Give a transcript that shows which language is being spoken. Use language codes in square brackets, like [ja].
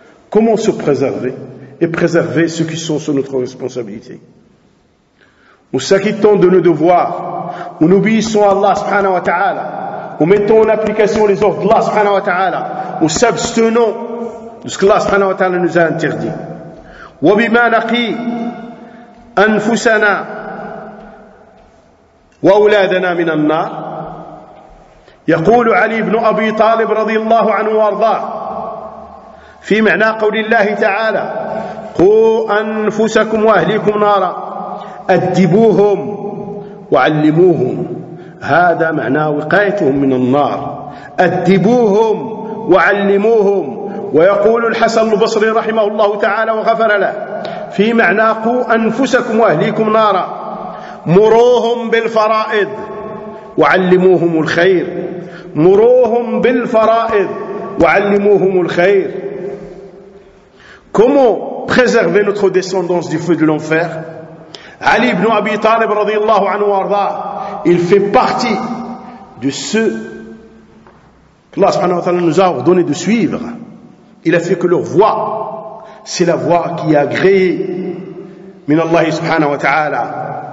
[fr] Comment se préserver et préserver ceux qui sont sous notre responsabilité? Nous s'acquittons de nos devoirs, nous obéissons à Allah subhanahu wa ta'ala, nous mettons en application les ordres d'Allah subhanahu wa ta'ala, nous s'abstenons de ce que Allah subhanahu wa ta'ala nous a interdit. [ar] وبما نقي أنفسنا وأولادنا من النار. يقول علي بن أبي طالب رضي الله عنه وارضاه في معنى قول الله تعالى: قوا أنفسكم وأهليكم نارا أدبوهم وعلموهم. هذا معنى وقايتهم من النار، أدبوهم وعلموهم. ويقول الحسن البصري رحمه الله تعالى وغفر له في معنى قوا أنفسكم وأهليكم نارا: مروهم بالفرائض وعلموهم الخير، مروهم بالفرائض وعلموهم الخير. [fr] Comment préserver notre descendance du feu de l'enfer? Ali ibn Abi Talib [ar] رضي الله عنه وارضاه, [fr] il fait partie de ceux que Allah subhanahu wa ta'ala nous a ordonné de suivre. Il a fait que leur voix, c'est la voix qui est agréée min Allah subhanahu wa ta'ala.